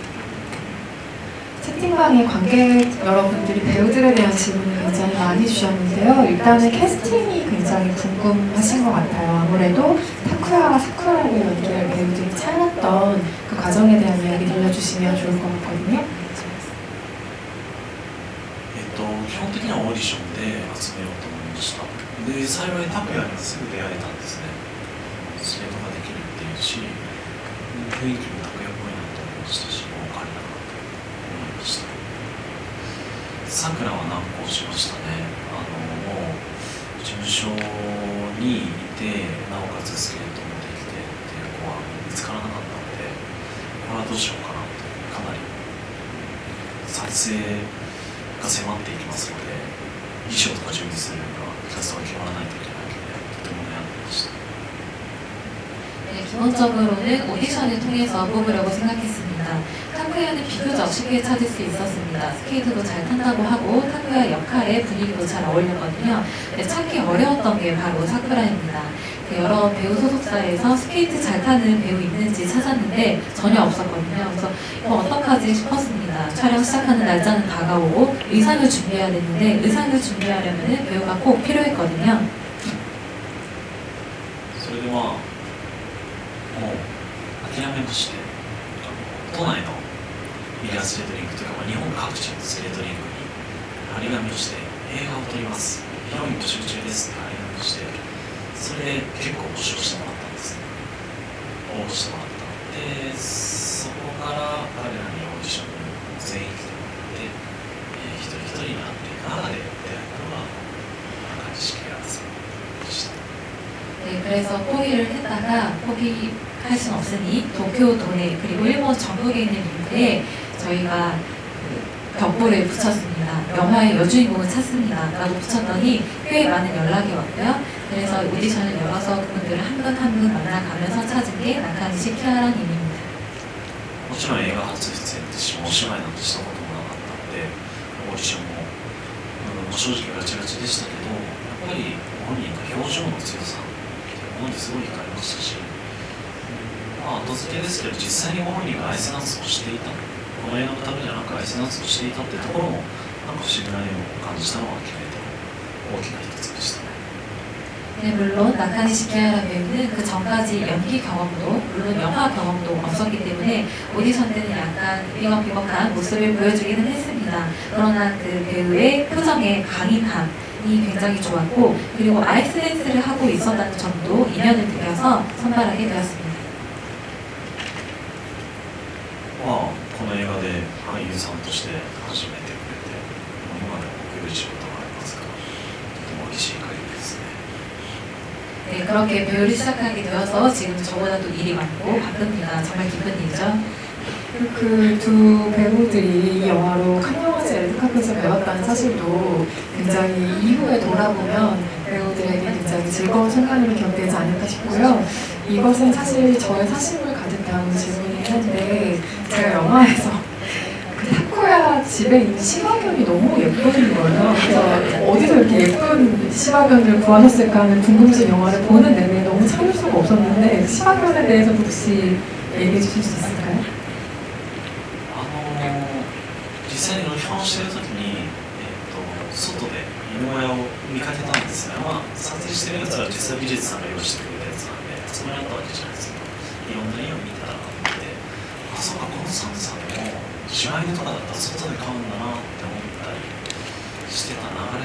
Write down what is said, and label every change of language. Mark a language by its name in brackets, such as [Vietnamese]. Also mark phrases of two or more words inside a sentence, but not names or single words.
[Korean] 채팅방에 관객 여러분들이 배우들에 대한 질문을 굉장히 많이 주셨는데요. 일단은 캐스팅이 굉장히 궁금하신 것 같아요. 아무래도 타쿠야와 사쿠라를 연기할 배우들이 찾았던 그 과정에 대한 이야기 들려주시면 좋을 것 같거든요. [Japanese] 基本的にはオーディションで集めようと思いました。で、幸いタクヤにはすぐ出会えたんですね。スケートができるっていうし、雰囲気もタクヤっぽいなと思いましたし、もう彼だなと思いました。さくらは難航しましたね。もう事務所にいて、なおかつスケートもできてっていう子は見つからなかったので、これはどうしようかなと、かなり撮影が迫っていきますので、衣装とか準備するにはキャストが決まらないといけないので、とても悩んでいました。 [Korean] 네, 기본적으로는 오디션을 통해서 뽑으려고 생각했습니다. 타쿠야는 비교적 쉽게 찾을 수 있었습니다. 스케이트도 잘 탄다고 하고 타쿠야 역할에 분위기도 잘 어울렸거든요. 네, 찾기 어려웠던 게 바로 사쿠라입니다. 여러 배우 소속사에서 스케이트 잘 타는 배우 있는지 찾았는데 전혀 없었거든요. 그래서 이거 어떡하지 싶었습니다. 촬영 시작하는 날짜는 다가오고 의상을 준비해야 되는데 의상을 준비하려면 배우가 꼭 필요했거든요. [Japanese] それでもう諦めまして、都内のフィギュアスケートリンクというか、日本各地のスケートリンクに張り紙をして映画を撮ります、ヒロイン募集中ですって張り紙をして、それで結構募集してもらったんですね。応募してもらった。で、そこから彼らにオーディションに全員来てもらって、一人一人に会っていく中で出会ったのが中西慶良さんでした。 [Korean] 네, 그래서 포기를 했다가 포기할 순 없으니 도쿄 도내 그리고 일본 전국에 있는 링크에 저희가 그 벽보를 붙였습니다. 영화의 여주인공을 찾습니다. 라고 붙였더니 꽤 많은 연락이 왔고요. 그래서 오디션을 열어서 그분들을 한 분 한 분 만나가면서 찾은 게 나카니시 키아라님입니다. [Japanese] もちろん映画初出演ですし、お芝居なんてしたこともなかったので、オーディションも、正直ガチガチでしたけど、やっぱり本人の表情の強さっていうものにすごい惹かれましたし、まあ後付けですけど、実際にご本人がアイスダンスをしていた、この映画のためじゃなくアイスダンスをしていたってところも、なんか不思議な絵を感じたのは決めて大きな一つでしたね。 [Korean] 네, 물론 나카니시 키하라 배우는 그 전까지 연기 경험도 물론 영화 경험도 없었기 때문에 오디션 때는 약간 비겁비겁한 모습을 보여주기는 했습니다. 그러나 그 배우의 표정의 강인함이 굉장히 좋았고 그리고 아이스 댄스를 하고 있었다는 점도 인연을 들여서 선발하게 되었습니다. [Japanese] まあこの映画で俳優さんとして初めてくれて、今でも送る仕事がありますから、とても嬉しい限りですね。 [Korean] 네, 그렇게 배우를 시작하게 되어서 지금 저보다도 일이 많고 바쁩니다. 정말 기쁜 일이죠. 그 두 배우들이 이 영화로 칸영화제 레드카펫에서 배웠다는 사실도 굉장히 이후에 돌아보면 배우들에게 굉장히 즐거운 순간으로 기억되지 않을까 싶고요. 이것은 사실 저의 사심을 가득 담은 질문이긴 한데 제가 영화에서 그 타쿠야 집에 있는 시바견이 너무 예쁜 거예요. 그래서 어디서 이렇게 예쁜 시바견을 구하셨을까 하는 궁금증 영화를 보는 내내 너무 참을 수가 없었는데 시바견에 대해서 혹시 얘기해 주실 수 있을까요? [Japanese] 実際にロケハンしてる時に、外で犬小屋を見かけたんですが、まあ、撮影してるやつは実際美術さんが用意してくれたやつなんで、そこにあったわけじゃないですけど、いろんな家を見てたらあって、あ、そうか、この寒さでも柴犬とかだったら外で飼うんだなって思ったりしてた流れ